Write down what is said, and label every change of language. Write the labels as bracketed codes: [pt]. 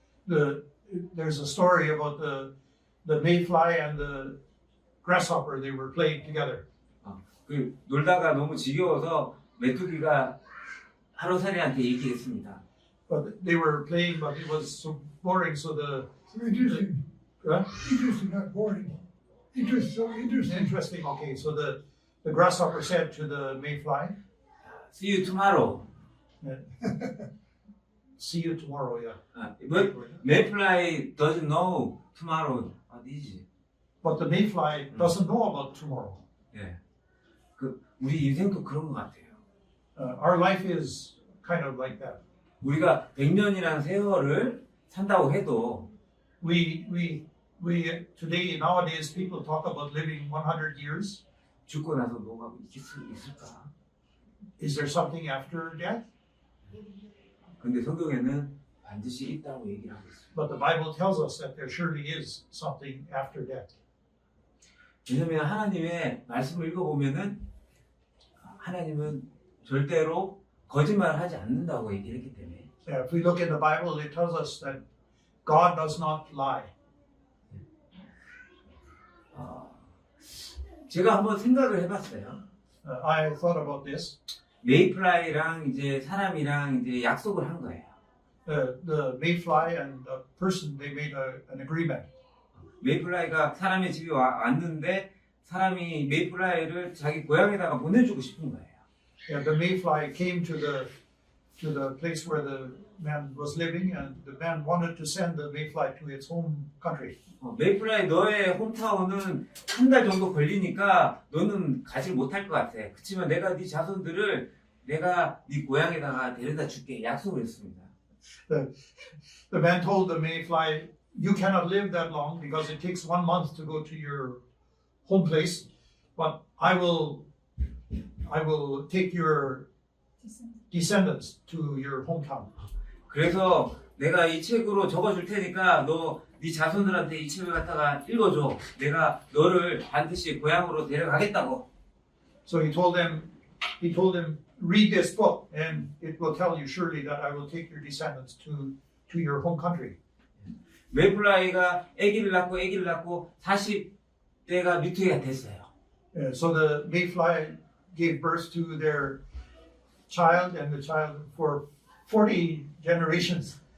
[en] There's a story about the mayfly and the grasshopper. They were playing together. [ko] 그 놀다가 너무 지겨워서 메뚜기가 하루살이한테 얘기했습니다. [en] But they were playing, but it was so boring. So So interesting. Interesting, not boring. So interesting. interesting. Okay, so the grasshopper said to the mayfly, See you tomorrow. "See you tomorrow." Yeah. Mayfly doesn't know tomorrow. [ko] 아니지. [en] But the mayfly doesn't know about tomorrow. [ko] 예. 우리 인생도 그런 것 같아요. [en] Our life is kind of like that. [ko] 우리가 100년이라는 세월을 산다고 해도 [en] We today nowadays people talk about living 100 years. [ko] 죽고 나서 뭐가 있을까? [en] Is there something after death? [ko] 근데 성경에는 반드시 있다고 얘기를 하고 있어요. [en] But the Bible tells us that there surely is something after death. [ko] 왜냐하면 하나님의 말씀을 읽어보면은 하나님은 절대로 거짓말을 하지 않는다고 얘기를 했기 때문에. [en] If we look in the Bible, it tells us that God does not lie. [ko] 제가 한번 생각을 해봤어요. [en] I thought about this. [ko] 메이플라이랑 이제 사람이랑 이제 약속을 한 거예요. [en] The mayfly and the person, they made an agreement. [ko] 메이플라이가 사람의 집에 왔는데 사람이 메이플라이를 자기 고향에다가 보내주고 싶은 거예요. [en] Yeah, the mayfly came to the place where the man was living, and the man wanted to send the mayfly to its home country. [ko] 메이플라이 너의 홈타운은 한 달 정도 걸리니까 너는 가지 못할 것 같아. 그렇지만 내가 네 자손들을 내가 네 고향에다가 데려다 줄게 약속을 했습니다. [en] The man told the mayfly, "You cannot live that long because it takes 1 month to go to your home place, but I will take your descendants to your hometown." [ko] 그래서 내가 이 책으로 적어줄 테니까 너 네 자손들한테 이 책을 갖다가 읽어줘. 내가 너를 반드시 고향으로 데려가겠다고. [en] So he told them, read this book, and it will tell you surely that I will take your descendants to your home country. [ko] 메이플라이가 아기를 낳고 40대가 미투이가 됐어요. [en] So the mayfly gave birth to their child, and the child for 40 generations.